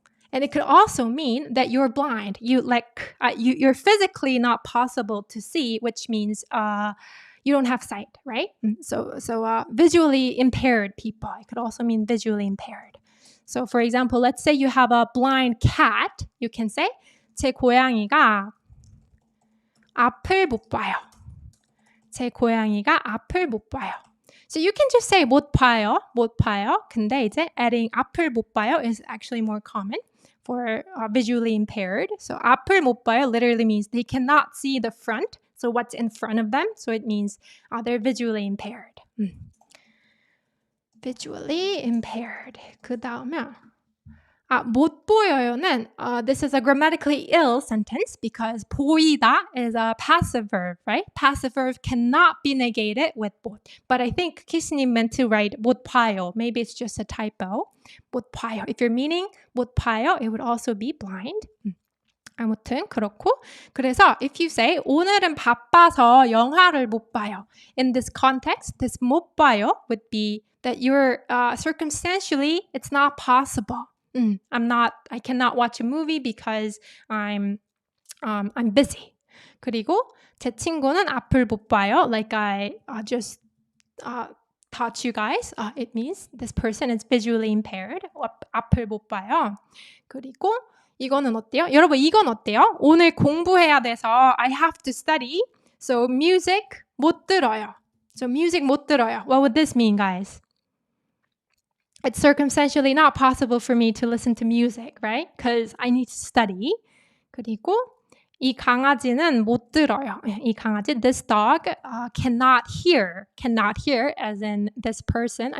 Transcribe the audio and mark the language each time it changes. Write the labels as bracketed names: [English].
[English] And it could also mean that you're blind. You're physically not possible to see, which means you don't have sight, right? So visually impaired people. It could also mean visually impaired. So for example, let's say you have a blind cat. You can say [Korean] 제 고양이가 앞을 못 봐요. 제 고양이가 앞을 못 봐요. [English] So you can just say [Korean] 못 봐요. 근데 이제 [English] adding [Korean] 앞을 못 봐요 [English] is actually more common for visually impaired. So [Korean] 앞을 못 봐요 [English] literally means they cannot see the front. So what's in front of them. So it means they're visually impaired. Visually impaired. [Korean] 그 다음에 못 보여요는 [English] this is a grammatically ill sentence because 보이다 is a passive verb, right? Passive verb cannot be negated with 못. But I think 키스님 meant to write [Korean] 못 봐요. [English] Maybe it's just a typo. [Korean] 못 봐요. [English] If you're meaning [Korean] 못 봐요, [English] it would also be blind. [Korean] 아무튼 그렇고 그래서 [English] if you say [Korean] 오늘은 바빠서 영화를 못 봐요. [English] In this context, this [Korean] 못 봐요 [English] would be that you're circumstantially it's not possible. I cannot watch a movie because I'm busy. [Korean] 그리고 제 친구는 앞을 못 봐요. [English] Like I just taught you guys. It means this person is visually impaired. [Korean] 앞을 못 봐요. 그리고 이거는 어때요? 여러분 이건 어때요? 오늘 공부해야 돼서 [English] I have to study. So music [Korean] 못 들어요. [English] So music [Korean] 못 들어요. [English] What would this mean, guys? It's circumstantially not possible for me to listen to music, right? Because I need to study. [Korean] 그리고 이 강아지는 못 들어요. 이 강아지, [English] this dog cannot hear as in this person.